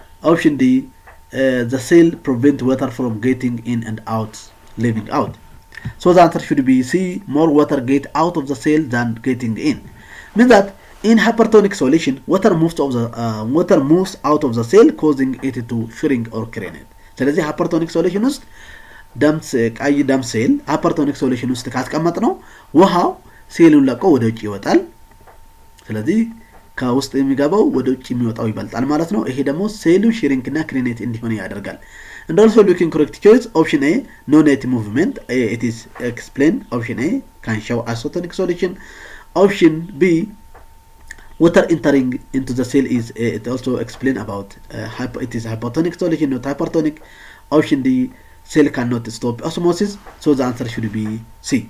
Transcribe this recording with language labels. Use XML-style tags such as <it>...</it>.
<en>Option D, the cell prevent water from getting in and out, leaving out. So the answer should be C, more water get out of the cell than getting in. Means that in hypertonic solution, water moves out of the cell, causing it to shrink or craneate.</en> <am>ስለዚህ</am> <en>hypertonic solution</en> <am>ውስጥ ቀይ ደም ሴል ሃይፐርቶኒክ ሶሉሽን ውስጥ ካስቀመጥ ነው ውሃው ሴሉን ለቆ ወደ ውጭ ይወጣል። ስለዚህ ከውስጥ የሚገባው ወደ ውጭ የሚወጣው ይበልጣል ማለት ነው። ይሄ ደግሞ ሴሉ ሽሪንክ እና ክሪኔት እንዲሆን ያደርጋል።</am> <en>And also looking correct choice option A no net movement, it is explained. Option A can show isotonic solution. Option B water entering into the cell is it also explained about it is hypotonic solution not hypertonic. Option D cell cannot stop osmosis, so the answer should be C.</en>